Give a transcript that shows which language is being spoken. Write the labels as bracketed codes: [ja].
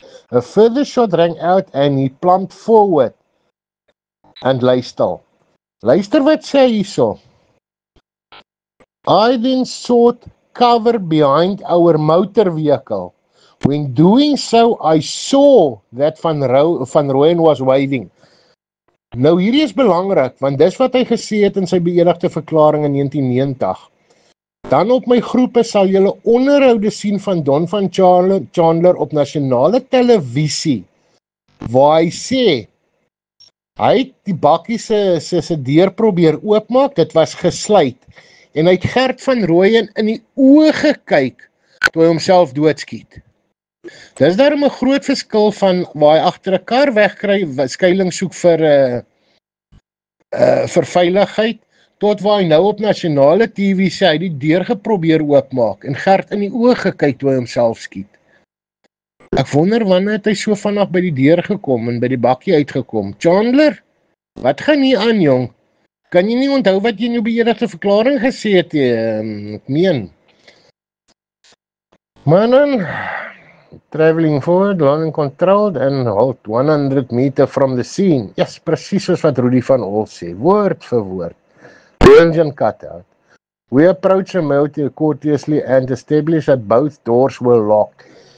[en] A further shot rang out and he plumped forward. And [af] luister wat sê hy hierso. [en] I then sought cover behind our motor vehicle. When doing so, I saw that Van Rooyen was waving. [af] Nou hierdie is belangrik, want dis wat hy gesê het in sy beëdigde verklaring in 1990. Dan op my groepe sal julle onderhoude sien van Don van Chandler op nasionale televisie, waar hy sê, hy het die bakkie se deur probeer oopmaak, dit was gesluit, en hy het Gert van Rooyen in die oë gekyk, toe hy homself doodskiet. Dis daarom 'n groot verskil van waar hy agter 'n kar wegkry, skuiling soek vir veiligheid, tot waar hy nou op nasionale TV sê, hy die deur geprobeer oopmaak, en Gert in die oë gekyk toe hy homself skiet. Ek wonder wanneer het hy so vanaf by die deur gekom en by die bakkie uitgekom. Chandler, wat gaan hier aan, jong? Kan jy nie onthou wat jy in jou beëdigde verklaring gesê het? Ek meen. [en] Maar dan, traveling forward, landing controlled and halt 100 meter from the scene. [af] Yes, presies soos wat Rudy van Ols sê, woord vir woord. [en] Engine cut out. We approached the motor courteously and established that both doors were locked.